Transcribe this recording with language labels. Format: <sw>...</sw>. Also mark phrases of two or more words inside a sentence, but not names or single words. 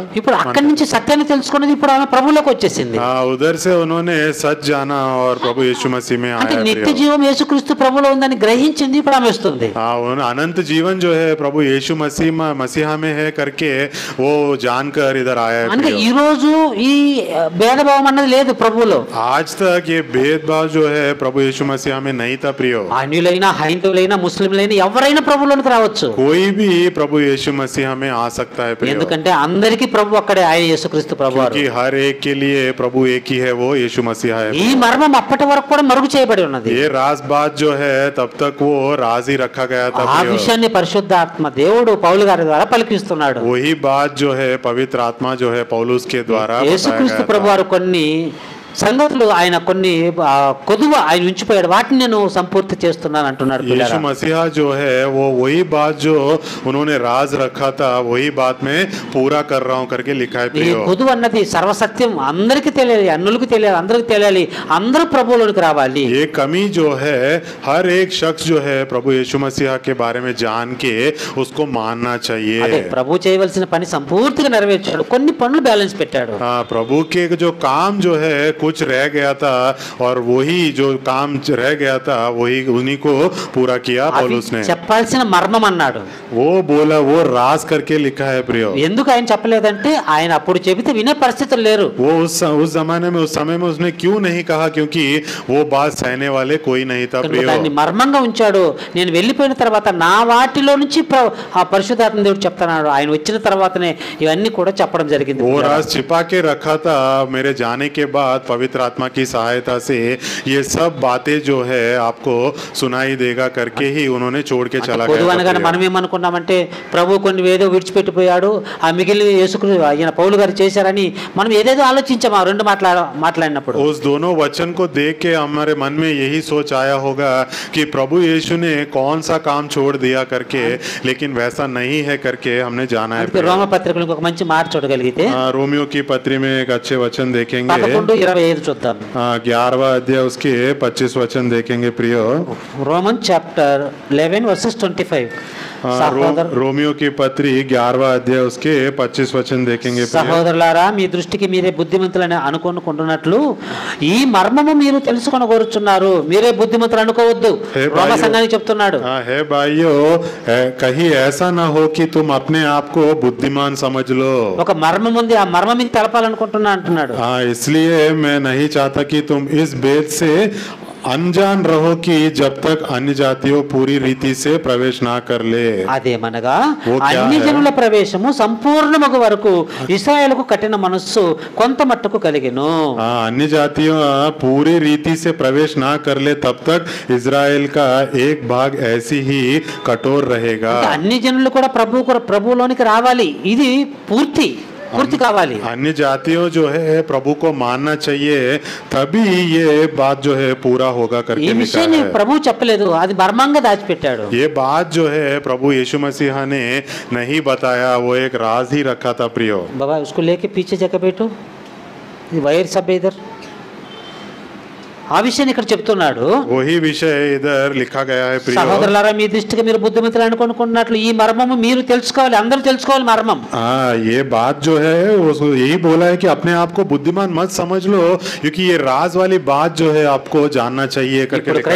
<te>ఇప్పుడు అక్కడి నుంచి సత్యాన్ని తెలుసుకున్నది ఇప్పుడు ఆమె ప్రభువులోకి వచ్చేసింది.</te> <hi>हाँ, उधर से उन्होंने सच जाना और प्रभु यीशु मसीह में</hi> <te>అంటే</te> <hi>आया</hi> <te>నిత్య</te> <hi>प्रियो।</hi> <te>జీవం యేసుక్రీస్తు ప్రభువులో ఉందని గ్రహించింది, ఇప్పుడు ఆమె వస్తుంది.</te> <hi>हाँ, अनंत जीवन जो है प्रभु यीशु मसीहा में है करके वो जानकर इधर आया है</hi> <te>అంటే</te> <hi>प्रियो।</hi> <te>ఈ రోజు ఈ భేదభావం అన్నది లేదు ప్రభువులో.</te> <hi>आज तक ये भेदभाव जो है प्रभु यीशु मसीहा में नहीं था प्रियो।</hi> <te>అన్యులైనా హైందవులైనా ముస్లింలైనా ఎవరైనా ప్రభువులోనికి రావచ్చు.</te> <hi>कोई भी प्रभु यीशु मसीहा में आ सकता है प्रियो।</hi> <te>ఎందుకంటే అందరికీ ప్రభు అక్కడే, ఆయన యేసుక్రీస్తు ప్రభువారు.</te> <hi>क्योंकि हर एक के लिए प्रभु एक ही है, वो यीशु मसीहा है।</hi> <te>ఈ మర్మం అప్పటి వరకు కూడా మరుగు చేయబడి ఉన్నది.</te> <hi>ये राज बात जो है तब तक वो राज ही रखा गया था</hi> <te>ఆ</te> <hi>प्रियो।</hi> <te>విషయాన్ని పరిశుద్ధాత్మ దేవుడు పౌలు గారి ద్వారా పలికిస్తున్నాడు.</te> <hi>वही बात जो है पवित्र आत्मा जो है पौलुस के द्वारा बताया</hi> <te>యేసుక్రీస్తు</te> <hi>गया था।</hi> <te>ప్రభువారు కొన్ని సంగతులు ఆయన కొన్ని కొదువ ఆయన ఉంచిపోయాడు, వాటిని నేను సంపూర్తి చేస్తున్నాను అంటున్నాడు.</te> <hi>यीशु मसीहा जो है वो वही बात जो उन्होंने राज रखा था, वही बात में पूरा कर रहा हूँ करके लिखा है</hi> <te>ఈ</te> <hi>प्रियो।</hi> <te>కొదువ అన్నది సర్వసత్యం అందరికీ తెలియాలి, అన్నులకు తెలియాలి, అందరికి తెలియాలి, అందరూ ప్రభువులోనికి రావాలి.</te> <hi>ये कमी जो है हर एक शख्स जो है प्रभु यीशु मसीहा के बारे में जान के उसको मानना</hi> <te>అదే</te> <hi>चाहिए।</hi> <te>ప్రభు చేయవలసిన పని సంపూర్తిగా నెరవేర్చాడు, కొన్ని పనులు బ్యాలెన్స్ పెట్టాడు.</te> <hi>हाँ, प्रभु के जो काम जो है कुछ रह गया था और वही जो काम रह गया था वही उन्हीं को पूरा किया</hi> <te>అవి</te> <hi>पौलुस ने।</hi> <te>చెప్పాల్సిన మర్మం అన్నాడు.</te> <hi>वो बोला, वो राज करके लिखा है प्रियो।</hi> <te>ఎందుకు ఆయన చెప్పలేదంటే ఆయన అప్పుడు చెబితే వినే పరిస్థితులు లేరు.</te> <hi>वो उस जमाने में उस समय में उसने क्यों नहीं कहा? क्योंकि वो बात सहने वाले कोई नहीं था</hi> <te>కనుక</te> <hi>प्रियो।</hi> <te>దాన్ని మర్మంగా ఉంచాడు. నేను వెళ్ళిపోయిన తర్వాత నా వాటిలో నుంచి ఆ పరిశుద్ధాత్మ దేవుడు చెప్తున్నాడు. ఆయన వచ్చిన తర్వాతనే ఇవన్నీ కూడా చెప్పడం జరిగింది.</te> <hi>वो राज छिपा के रखा था, मेरे जाने के बाद पवित्र आत्मा की सहायता से ये सब बातें जो है आपको सुनाई देगा करके ही उन्होंने छोड़ के चला गया</hi> <te>పొదువనగానే మనం ఏమనుకున్నామంటే ప్రభు కొన్ని ఏదో విడిచిపెట్టిపోయాడు, ఆ మిగిలిన యేసుక్రీస్తు ఆయన పౌలు గారు చేశారని మనం ఏదేదో ఆలోచించాం ఆ రెండు మాట్లాడినప్పుడు.</te> <hi>उस दोनों वचन को देख के हमारे मन में यही सोच आया होगा कि प्रभु यीशु ने कौन सा काम छोड़ दिया करके, लेकिन वैसा नहीं है करके हमने जाना है.</hi> <te>రోమ పత్రికలో ఒక మంచి మాట చూడగలిగితే</te> <hi>रोमियो की पत्री में एक अच्छे वचन देखेंगे.</hi> <te>11:25 చూద్దాం.</te> <hi>11वां अध्याय उसके 25 वचन देखेंगे प्रियो.</hi> <en>Roman chapter 11:25.</en> <hi>रोमियो की पत्री 11वां अध्याय उसके 25 वचन देखेंगे.</hi> <te>సహోదరులారా మీ దృష్టికి మీరే బుద్ధిమంతులని అనుకుంటున్నట్లు ఈ మర్మము మీరు తెలుసుకొని కోరుచున్నారు, మీరే బుద్ధిమంతులు అనుకోవద్దు రోమ సంఘానికి చెప్తున్నాడు.</te> <hi>हे भाइयों, कहीं ऐसा ना हो कि तुम अपने आप को बुद्धिमान समझ लो.</hi> <te>ఒక మర్మం ఉంది, ఆ మర్మం మీకు తెలపాలనుకుంటున్నా అంటున్నాడు.</te> <hi>इसलिए मैं नहीं चाहता कि तुम इस भेद से अनजान रहो कि जब तक अन्य जातियों पूरी रीति से प्रवेश ना कर ले.</hi> <te>అదేమనగా అన్ని జనుల ప్రవేశము సంపూర్ణమగు వరకు ఇశ్రాయేలుకు కఠిన మనస్సు కొంత మట్టుకు కలిగెను.</te> <hi>अन्य जातियों पूरी रीति से प्रवेश ना कर ले तब तक इजराइल का एक भाग ऐसी ही कठोर रहेगा.</hi> <te>అన్ని జనులు కూడా ప్రభువులోనికి రావాలి, ఇది పూర్తి కావాలి.</te> <hi>अन्य जातियों जो है प्रभु को मानना चाहिए, तभी ये बात जो है पूरा होगा करके</hi> <te>ఈ విషయాన్ని ప్రభు చెప్పలేదు, అది మర్మంగా దాచిపెట్టాడు.</te> <hi>ये बात जो है प्रभु यीशु मसीह ने नहीं बताया, वो एक राज ही रखा था प्रियो. बाबा उसको लेके पीछे जगह बैठो, वायर सब इधर.</hi> <te>ఆ విషయాన్ని ఇక్కడ చెప్తున్నాడు.</te> <hi>वही विषय इधर लिखा गया है प्रियो.</hi> <te>సహోదరులారా మీ దృష్టికి మీరు బుద్ధిమంతులు అనుకున్నట్లు ఈ మర్మము మీరు తెలుసుకోవాలి, అందరూ తెలుసుకోవాలి మర్మం.</te> <hi>ये बात जो है वो यही बोला है कि अपने आप को बुद्धिमान मत समझ लो, क्योंकि ये राज वाली बात जो है आपको जानना चाहिए करके लिखा है.</hi>